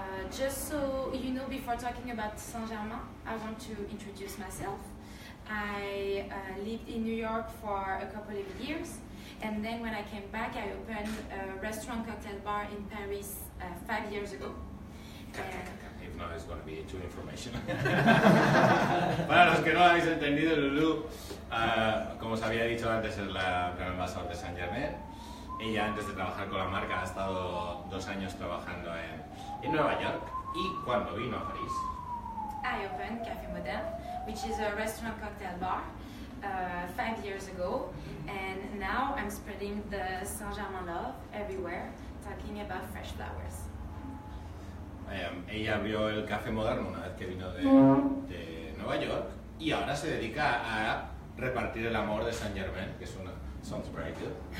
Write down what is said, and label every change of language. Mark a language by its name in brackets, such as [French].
[English] Just so you know, before talking about Saint-Germain, I want to introduce myself. I lived in New York for a couple of years, and then when I came back, I opened a restaurant cocktail bar in Paris 5 years ago. If not, it's going to be too information. [Spanish] Para los que no lo habéis entendido, Lulu, como os había dicho antes, es la gran embajadora de Saint-Germain. Ella, antes de trabajar con la marca, ha estado 2 años trabajando en Nueva York. Y cuando vino a París, [English] I opened Café Moderne, which is a restaurant cocktail bar, 5 years ago, and now I'm spreading the Saint-Germain love everywhere, talking about fresh flowers. [Spanish] Ella abrió el Café Moderno una vez que vino de Nueva York y ahora se dedica a repartir el amor de Saint-Germain, que es una... [English] Sounds very good.